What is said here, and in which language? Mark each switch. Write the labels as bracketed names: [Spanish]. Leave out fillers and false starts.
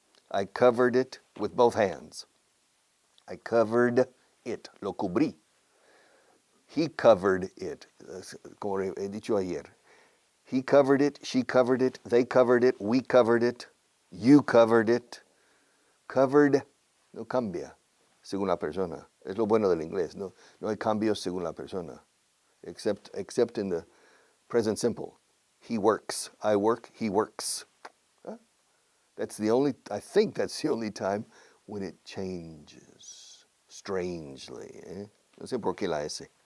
[English] I covered it with both hands. I covered it. [Spanish] Lo cubrí. [English] He covered it. [Spanish] Como he dicho ayer. [English] He covered it, she covered it, they covered it, we covered it, you covered it. [Spanish] Covered no cambia según la persona. Es lo bueno del inglés. No hay cambios según la persona. [English] Except in the present simple. He works, I work, he works. Huh? I think that's the only time when it changes strangely. [Spanish] No sé por qué la S.